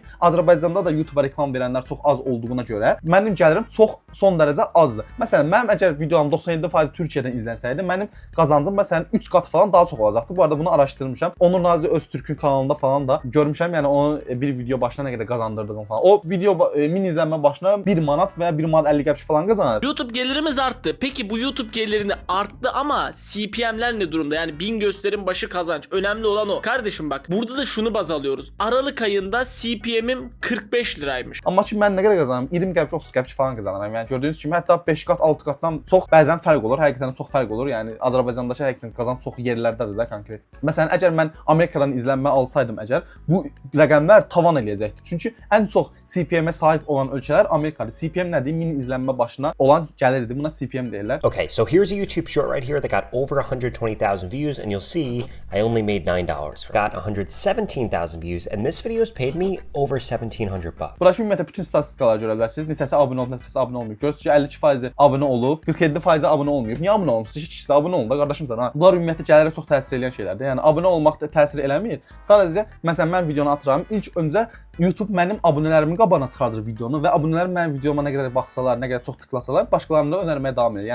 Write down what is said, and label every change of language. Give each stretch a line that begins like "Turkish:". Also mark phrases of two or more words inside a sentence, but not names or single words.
Azerbaijani: Azərbaycanda da YouTube'a reklam verənlər çox az olduğuna görə mənim gəlirim çox son dərəcə azdır. Məsələn, mənim əgər videolarım 97% Türkiyədən izlənsəydi, mənim qazancım məsələn 3 qat falan daha çox olacaqdı. Bu arada bunu araşdırmışam. Onur Nazi Öztürk'ün kanalında falan da görmüşəm. Yəni onun bir video başına nə qədər qazandırdığını falan. O video 1000 izlənmə başına 1 manat və 1 manat 50 qəpik falan qazanır.
Turkish: YouTube gelirimiz arttı. Peki bu YouTube gelirini arttı ama CPM'ler ne durumda? Yani 1000 gösterim başı kazanç. Önemli olan o. Kardeşim bak burada da şunu baz alıyoruz. Aralık ayında CPM'im 45 liraymış.
Azerbaijani: Amma ki mən nə qədər qazanıram? 20 qəpik, 30 qəpik falan qazanıram. Yəni gördüyünüz kimi hətta 5 qat, 6 qatdan çox bəzən fərq olur. Həqiqətən çox fərq olur. Yəni Azərbaycandakı həqiqətən qazanc çox yerlərdə illərindədir də konkret. Məsələn, əgər mən Amerikadan izlənmə alsaydım bu rəqəmlər tavan eləyəcəkdi. Çünki ən çox CPM-ə sahib olan ölkələr Amerikadır. CPM nədir? 1000 izlənmə başına olan gəlirdir. Buna CPM deyirlər.
English: Okay, so here's a YouTube short right here that got over 120,000 views, and you'll see I only made $9. Got 117,000 views, and this video's paid me over $1,700.
Azerbaijani: Burada ümumiyyətlə bütün statistikaları görə bilərsiniz. Neçəsi abunə olub, neçəsi abunə olmayıb. Görürsünüz ki, 52% abunə olub, 47% abunə olmayıb. Niyə abunə olmusunuz? Heç ikisi abunə olun da qardaşım sana. Bunlar ümumiyyətlə gəlirə çox təsir edən şeylərdir. Yəni abunə olmaq da təsir eləmir. Sadəcə məsələn mən videonu atıram, ilk öncə YouTube mənim abunələrimin qabağına çıxardır videonu və abunələr mənim videoma nə qədər baxsalar, nə qədər çox tıklasalar, başqalarına da önərməyə davam edir.